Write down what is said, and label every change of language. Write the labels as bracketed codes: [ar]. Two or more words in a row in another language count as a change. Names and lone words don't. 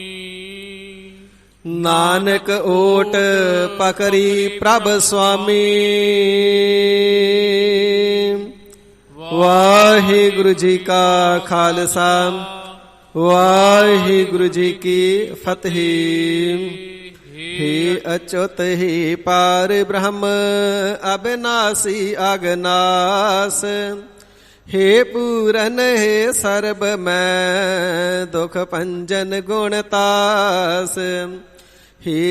[pa] ਨਾਨਕ ਓਟ ਪਕਰੀ ਪ੍ਰਭ ਸੁਆਮੀ। ਵਾਹਿਗੁਰੂ ਜੀ ਕਾ ਖਾਲਸਾ, ਵਾਹਿਗੁਰੂ ਜੀ ਕੀ ਫਤਿਹ। ਹੇ ਅਚੁਤ ਹੇ ਪਾਰ ਬ੍ਰਹਮ ਅਬਿਨਾਸੀ ਅਘਨਾਸ, ਹੇ ਪੂਰਨ ਹੇ ਸਰਬ ਮੈ ਦੁਖ ਭੰਜਨ ਗੁਣਤਾਸ, ਹੇ